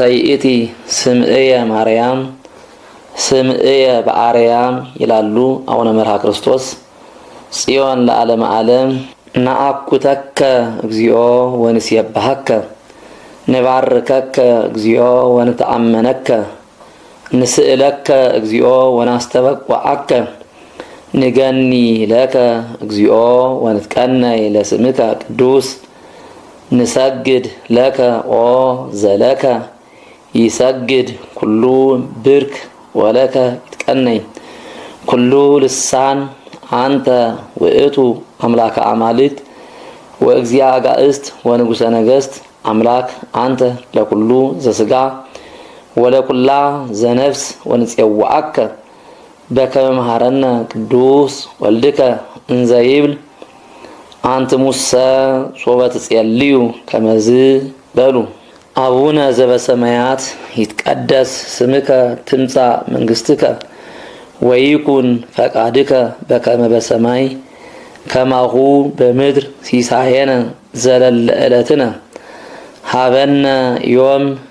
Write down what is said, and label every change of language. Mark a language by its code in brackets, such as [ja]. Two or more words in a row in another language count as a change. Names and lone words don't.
[gez] ይእቲ ስምዕየ ማርያም ስምዕየ በአርያም ይላሉ አቡነ መርሃ ክርስቶስ። ጽዮን ለዓለመ ዓለም ነአኩተከ እግዚኦ ወንሴብሐከ ንባርከከ እግዚኦ ወንተአመነከ ንስእለከ እግዚኦ ወናስተበቅዖአከ ንገኒ ለከ እግዚኦ ወንትቀነይ ለስምከ ቅዱስ ንሰግድ ለከ ኦ ዘለከ ይሰግድ ኩሉ ብርክ ወለከ ይትቀነይ ኩሉ ልሳን አንተ ውእቱ አምላከ አማልክት ወእግዚአ አጋእስት ወንጉሰ ነገስት አምላክ አንተ ለኩሉ ዘስጋ ወለኩላ ዘነፍስ ወንፄዋአከ በከመ መሃረነ ቅዱስ ወልድከ እንዘ ይብል አንትሙሰ ሶበ ትጼልዩ ከመዝ በሉ። አቡነ ዘበሰማያት ይትቀደስ ስምከ ትምጻእ መንግስትከ ወይኩን ፈቃድከ በከመ በሰማይ ከማሁ በምድር ሲሳየነ ዘለለ ዕለትነ ሀበነ ዮም